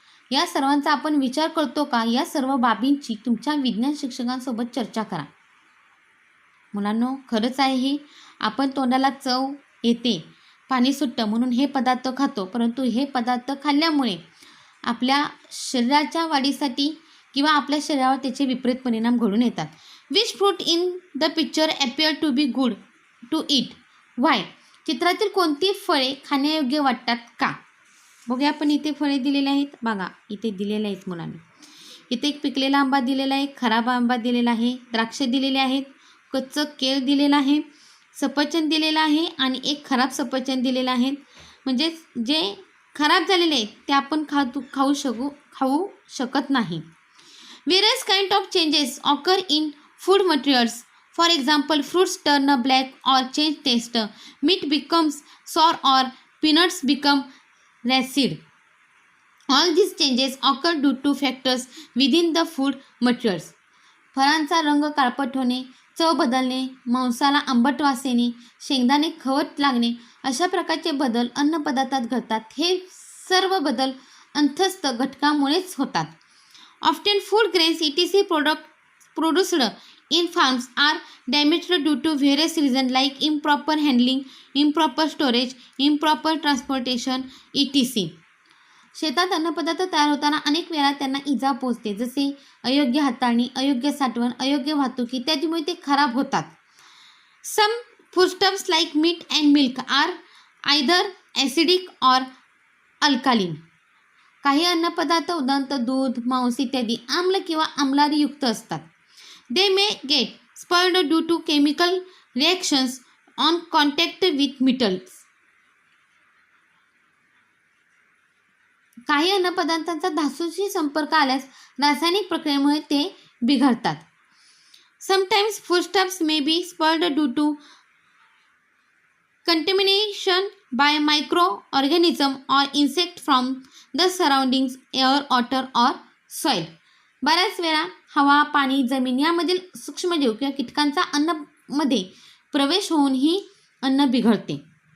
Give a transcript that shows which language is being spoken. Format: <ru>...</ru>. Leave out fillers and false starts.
<mr>या सर्वांचा आपण विचार करतो का? या सर्व बाबींची तुमच्या विज्ञान शिक्षकांसोबत चर्चा करा. मुलांनो, खरंच आहे हे. आपण तोंडाला चव येते, पाणी सुटतं म्हणून हे पदार्थ खातो, परंतु हे पदार्थ खाल्ल्यामुळे आपल्या शरीराच्या वाढीसाठी किंवा आपल्या शरीरावर त्याचे विपरीत परिणाम घडून येतात.</mr> <en>Which fruit in the picture appear to be good to eat? Why?</en> <mr>चित्रातील कोणती फळे खाण्यायोग्य वाटतात का? बघूया आपण इथे फळे दिलेले आहेत. बघा इथे दिलेले आहेत मुलांनी. इथे एक पिकलेला आंबा दिलेला आहे, खराब आंबा दिलेला आहे, द्राक्ष दिलेले आहेत, कच्चं केळ दिलेलं आहे, सफरचंद दिलेलं आहे आणि एक खराब सफरचंद दिलेलं आहे. म्हणजे जे खराब झालेले आहेत ते आपण खाऊ शकत नाही.</mr> <en>Various kind of changes occur in food materials. For example, fruits turn black or change taste. Meat becomes sour or peanuts become rancid. All these changes occur due to factors within the food materials.</en> <mr>फळांचा रंग काळपट होणे, चव बदलणे, मांसाला आंबट वास येणे, शेंगदाणे खवट लागणे अशा प्रकारचे बदल अन्नपदार्थात घडतात. हे सर्व बदल अंतस्थ घटकामुळेच होतात.</mr> <en>Often food grains etc. produced in farms are damaged due to various reasons like improper handling, improper storage, improper transportation etc.</en> <mr>शेतात अन्नपदार्थ तयार होताना अनेक वेळा त्यांना इजा पोहोचते, जसे अयोग्य हाताळणी, अयोग्य साठवण, अयोग्य वाहतूक इत्यादीमुळे ते खराब होतात.</mr> <en>Some foodstuffs like meat and milk are either acidic or alkaline.</en> <mr>काही अन्नपदार्थ उदाहरणार्थ दूध, मांस इत्यादी आम्ल किंवा आम्लारीयुक्त असतात.</mr> <en>They may get spoiled due to chemical reactions on contact with metals.</en> <mr>काही अन्नपदार्थांचा धातूशी संपर्क आल्यास रासायनिक प्रक्रियेमुळे ते बिघडतात.</mr> <en>Sometimes foodstuffs may be spoiled due to contamination by microorganisms or insects from the surroundings, air, water or soil.</en> <mr>बऱ्याच वेळा हवा, पाणी, जमीन यामधील सूक्ष्मजीव किंवा कीटकांचा अन्नामध्ये प्रवेश होऊन ही अन्न बिघडते.</mr>